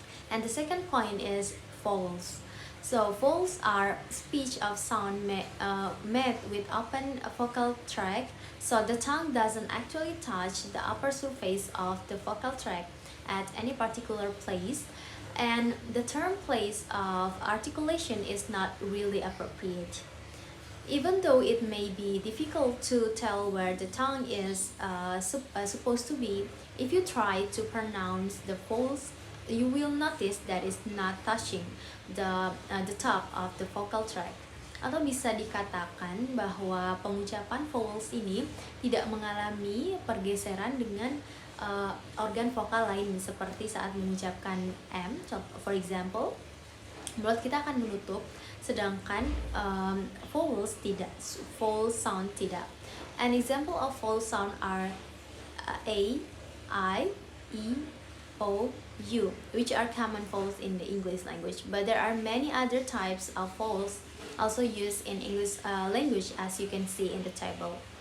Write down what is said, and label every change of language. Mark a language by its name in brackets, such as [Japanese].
[English] And the second point is vowels. So vowels are speech of sound made with open vocal tract, so the tongue doesn't actually touch the upper surface of the vocal tract at any particular place, and the term place of articulation is not really appropriate. Even though it may be difficult to tell where the tongue is supposed to be, if you try to pronounce the vowels, you will notice that it's not touching the top of the vocal tract. [Indonesian] Atau bisa dikatakan bahwa pengucapan vowels ini tidak mengalami pergeseran dengan organ vokal lain, seperti saat mengucapkan M, [English] for example, [Indonesian] mulut kita akan menutup, sedangkan vowels tidak, vowel sound tidak. [English] An example of vowel sound are A, I, E, O, U, which are common vowels in the English language. But there are many other types of vowels also used in English language, as you can see in the table.